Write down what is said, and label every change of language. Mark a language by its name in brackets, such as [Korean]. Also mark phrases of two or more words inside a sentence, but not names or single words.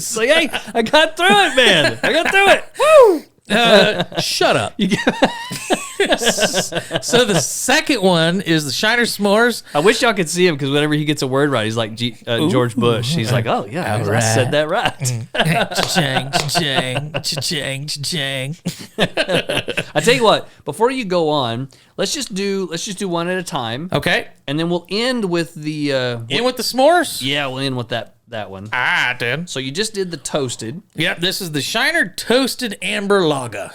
[English] It's like, hey, I got through it, man. I got through it. Woo! Shut up. So the second one is the Shiner S'mores. I wish y'all could see him because whenever he gets a word right, he's like George Bush. He's like, oh, yeah, I said that right. Cha-chang, cha-chang, cha-chang, cha-chang. I tell you what, before you go on, let's just do one at a time. Okay. And then we'll end with the... In with the s'mores? Yeah, we'll end with that one. I did. So you just did the toasted. Yep, this is the Shiner Toasted Amber Lager.